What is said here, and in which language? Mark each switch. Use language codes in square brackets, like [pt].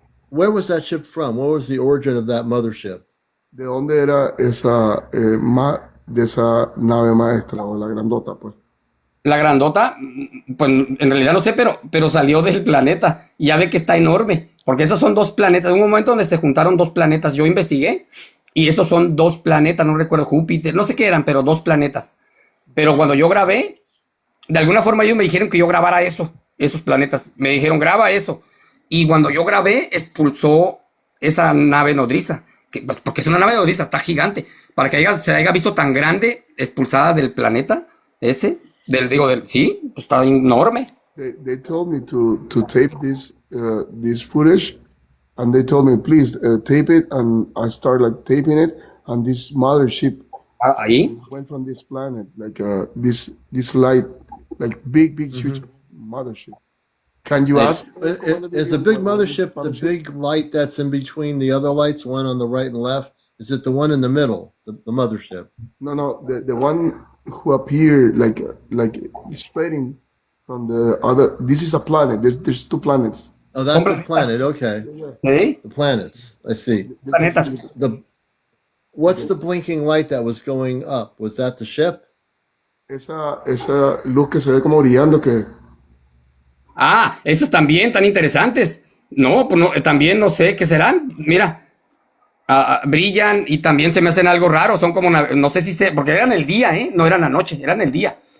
[en] Where was that ship from? What was the origin of that mothership? [es] ¿De dónde era de esa nave maestra o la grandota, pues? La grandota, pues en realidad no sé, pero salió del planeta. Y ya ve que está enorme. Porque esos son dos planetas. Un momento donde se juntaron dos planetas. Yo investigué. Y esos son dos planetas. No recuerdo, Júpiter. No sé qué eran, pero dos planetas. Pero cuando yo grabé, de alguna forma ellos me dijeron que yo grabara esos planetas. Me dijeron, graba eso. Y cuando yo grabé, expulsó esa nave nodriza. Porque es una nave nodriza, está gigante. Para que se haya visto tan grande, expulsada del planeta, sí, pues está enorme. [en] They told me to tape this footage, and they told me, please tape it, and I started like taping it, and this mothership [es] Ahí. [en] went from this planet, like this light, like big huge mothership. Can you Hey, ask? Is the big mothership the big light that's in between the other lights, one on the right and left? Is it the one in the middle, the mothership? No, the one who appeared like spreading from the other. This is a planet. There's two planets. Oh, that's [es] Son [en] the planet. Okay, [es] ¿Sí? [en] the planets. I see. You can see [es] Planetas. [en] What's the blinking light that was going up? Was that the ship? [es] esa luz que se ve como brillando que Ah, esas también tan interesantes. No, pues no, también no sé qué serán. Mira, brillan y también se me hacen algo raro. Son como, no sé si se, porque eran el día, ¿eh? No eran la noche, eran el día.